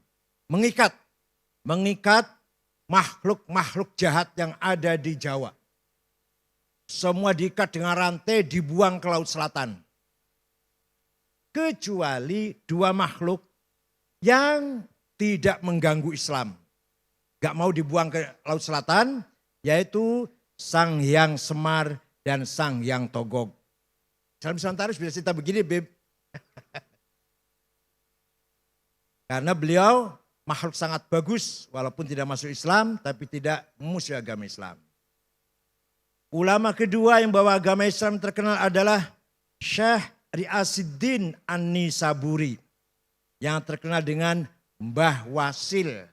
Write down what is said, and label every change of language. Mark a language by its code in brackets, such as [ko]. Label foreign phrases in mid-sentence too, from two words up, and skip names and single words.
[id] Mengikat makhluk-makhluk jahat yang ada di Jawa. Semua diikat dengan rantai, dibuang ke Laut Selatan. Kecuali dua makhluk yang tidak mengganggu Islam. Gak mau dibuang ke Laut Selatan, yaitu Sang Hyang Semar dan Sang Hyang Togog. Salam Santarus bisa cerita begini, Beb. Karena beliau makhluk sangat bagus walaupun tidak masuk Islam tapi tidak memusuhi agama Islam. Ulama kedua yang bawa agama Islam terkenal adalah Syekh Riyasiddin An-Nisaburi yang terkenal dengan Mbah Wasil.